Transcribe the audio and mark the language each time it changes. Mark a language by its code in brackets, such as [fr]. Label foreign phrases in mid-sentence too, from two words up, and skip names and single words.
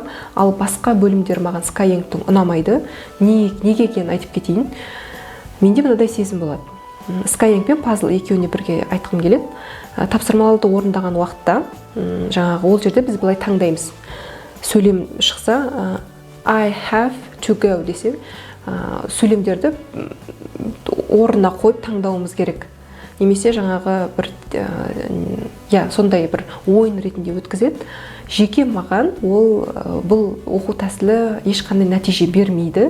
[kk] Ал басқа бөлімдер маған Skyengтің ұнамайды. Неге екенін айтып кетейін. Менде мынадай сезім болады. Skyeng пен Puzzle екеуіне бірге айтқым келеді. Тапсырмаларды орындаған уақытта, ол жерде біз былай таңдаймыз. Сөйлем шықса, [en] I have to go [kk] десе, сөйлемдерді орнына қойып таңдауымыз керек. Немесе сондай бір ойын ретінде өткізеді. Жеке маған бұл оқу тәсілі ешқандай нәтиже бермейді.